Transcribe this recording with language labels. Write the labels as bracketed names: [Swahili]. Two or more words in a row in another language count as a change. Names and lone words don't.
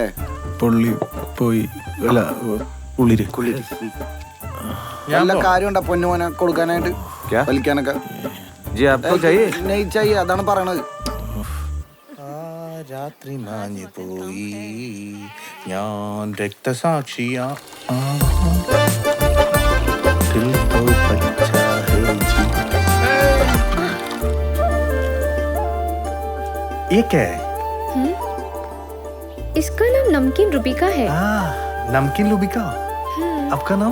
[Malayalam] പൊള്ളി പോയി. അല്ല, ഉള്ളിര്. കുളിര്. നല്ല കാര്യമുണ്ടാ പൊന്നുമോനെ കൊടുക്കാനായിട്ട് വലിക്കാനൊക്കെ? [Hindi] जी आपको चाहिए? [Malayalam] നെയ്ച്ചായി അതാണ് പറയണത്. രാത്രി മാഞ്ഞു പോയി ഞാൻ രക്തസാക്ഷിയാ. [Hindi] ये क्या है? इसका नाम नमकीन रूबिका है। नमकीन रूबिका. आपका नाम?